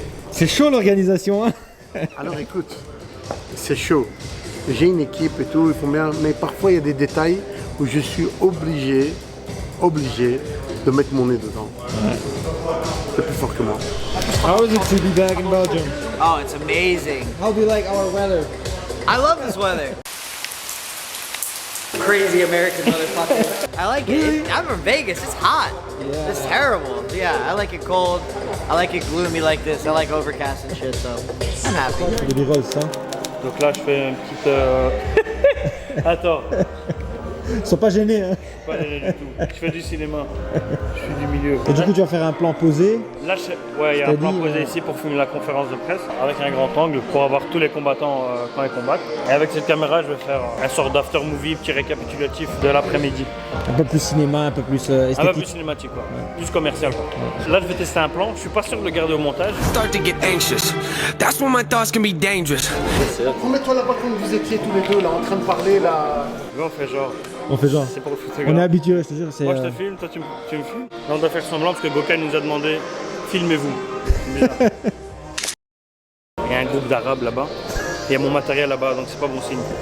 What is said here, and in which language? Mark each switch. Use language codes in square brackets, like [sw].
[fr] C'est chaud l'organisation, hein? Alors écoute, c'est chaud. J'ai une équipe et tout, il faut bien. Mais parfois il y a des détails où je suis obligé de mettre mon nez dedans. C'est plus fort que moi. [en] How is it to be back in Belgium? Oh, it's amazing. How do you like our weather? I love this weather. Crazy American motherfucker. I like it. I'm from Vegas. It's hot. Yeah. It's terrible. Yeah, I like it cold. I like it gloomy like this. I like overcast and shit, so I'm happy. [fr] Il y a des roses, hein? Donc là, je fais une petite... Attends. Ils sont pas gênés, hein? Pas gêné du tout. Je fais du cinéma. Je suis du milieu. Et du coup, tu vas faire un plan posé? Là, ouais, il y a un plan posé ici pour filmer la conférence de presse avec un grand angle pour avoir tous les combattants quand ils combattent. Et avec cette caméra, je vais faire un sort d'after movie, petit récapitulatif de l'après-midi. Un peu plus cinéma, un peu plus esthétique. Un peu plus cinématique, quoi. Plus commercial, quoi. Là, je vais tester un plan. Je suis pas sûr de le garder au montage. [en] Start to get anxious. That's when my thoughts can be dangerous. [fr] Remets-toi là-bas quand vous étiez tous les deux là en train de parler là. Là, on fait genre. On fait genre. C'est pour le photographe. On est habitué, je te jure. Moi je te filme, toi tu me filmes. Là on doit faire semblant parce que Gokhan nous a demandé filmez-vous. Bizarre. Il y a un groupe d'arabes là-bas. Il y a mon matériel là-bas, donc c'est pas bon signe.